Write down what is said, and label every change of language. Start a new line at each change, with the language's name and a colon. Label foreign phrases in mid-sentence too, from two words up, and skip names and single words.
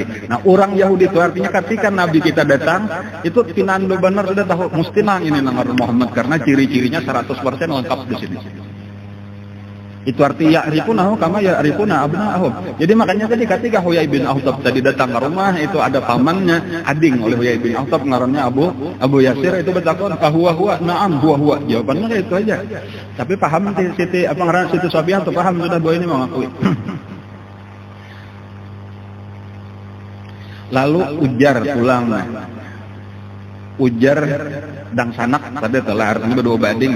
Banjar: Nah, orang Yahudi itu artinya ketika Nabi kita datang, itu pinandu benar sudah tahu, mesti nang ini nang Muhammad karena ciri-cirinya 100% lengkap di sini.
Indonesian: Itu artinya
Arabic: ya'rifunahu kama ya'rifuna abna'ahum.
Banjar: Jadi makanya tadi ketika Huyai bin Akhtab tadi datang ke rumah itu ada pamannya, ading oleh Huyai bin Akhtab ngarannya Abu Yasir itu bertakon,
Arabic: huwa na'am huwa.
Indonesian: Jawabannya itu aja.
Banjar: Tapi paham Siti apa ngaran Siti Sofiyah tuh paham sudah bahwa ini mengakui. Lalu ujar pulang. Ujar dang sanak tadi telah artinya berdua bading nih.